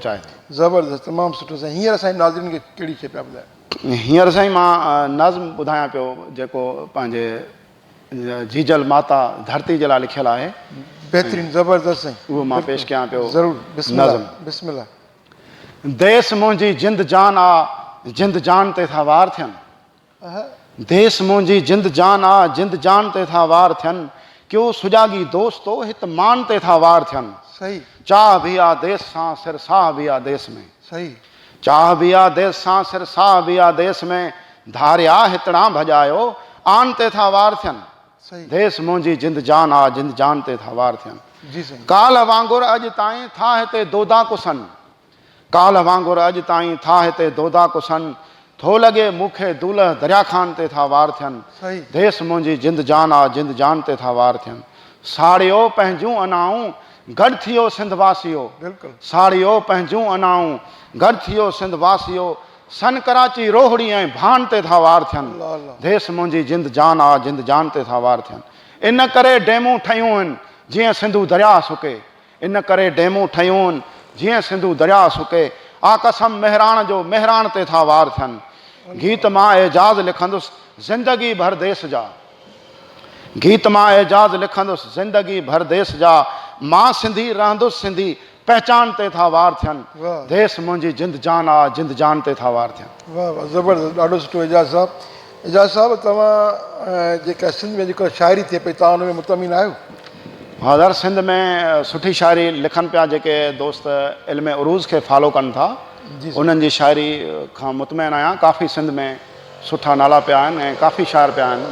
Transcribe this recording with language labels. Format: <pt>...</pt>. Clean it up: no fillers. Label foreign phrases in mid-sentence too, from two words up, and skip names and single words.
<sd>ज़बरदस्त तमामु सुठो साईं हींअर असांजे नाज़रीन खे कहिड़ी शइ पिया ॿुधायो हींअर साईं मां नज़्म ॿुधायां पियो जेको पंहिंजे जीजल माता धरती जे लाइ लिखियलु आहे। बेहतरीन, ज़बरदस्त साईं। उहो मां पेश कयां पियो। ज़रूरु, बिस्मिल्लाह बिस्मिल्लाह। देस मुंहिंजी जिंद जान आ, जिंद जान ते था वार थियनि। देस मुंहिंजी जिंद जान आ, जिंद जान ते था वार थियनि। क्यों सुजागी दोस्तो हित मान ते था वार थियनि। सही चाह भी आ देस सां सिर साह भी आ देस में। सही चाह भी आ देस सां सिर साह भी आ देस में। धारिया हितड़ा भॼायो आन ते था वार थियनि। सही देस मुंहिंजी जिंद जान आ, जिंद जान ते था वार थियनि। जी साईं। काल वांगुरु अॼु ताईं था हिते दोदा कुसनि। काल वांगुरु अॼु ताईं था हिते दोदा कुसनि। थो लॻे मूंखे दूल्ह दरिया खान ते था वार थियनि। सही देस मुंहिंजी जिंद जान आ, जिंद जान ते था वार थियनि। साड़ियो पंहिंजूं अनाऊं गॾु थियो सिंधवासियो। बिल्कुलु साड़ियो पंहिंजूं अनाऊं गॾु थियो सिंधवासियो। सन कराची रोहड़ी ऐं भान ते था वार थियनि। अल्लाह अल्लाह। देस मुंहिंजी जिंद जान आ, जिंद जान ते था वार थियनि। इन करे डेमूं ठहियूं आहिनि जीअं सिंधू दरिया सुके। इन करे डेमूं ठहियूं आहिनि जीअं सिंधू दरिया सुके। आ कसम मेहराण जो मेहराण ते था वार थियनि। गीत मां एजाज़ लिखंदुसि ज़िंदगी भर देस जा। गीत मां एजाज़ लिखंदुसि ज़िंदगी भर देस जा। मां सिंधी रहंदुसि सिंधी पहचान ते था वार थियनि। वाह देस मुंहिंजी जिंद जान आ, जिंद जान ते था वार थियनि। वाह वाह, ज़बरदस्त, ॾाढो सुठो। एजाज़ साहब, एजाज़ साहब तव्हां जेका सिंध में जेको शाइरी थिए पई, तव्हां हुन में मुतमिन आहियो? हा दर सिंध में सुठी शाइरी लिखनि पिया जेके दोस्त इल्म उरूज़ खे फॉलो कनि था। जी उन्हनि जी शाइरी खां मुतमिन आहियां। काफ़ी सिंध में सुठा नाला पिया आहिनि ऐं काफ़ी शाइर पिया आहिनि।</sd>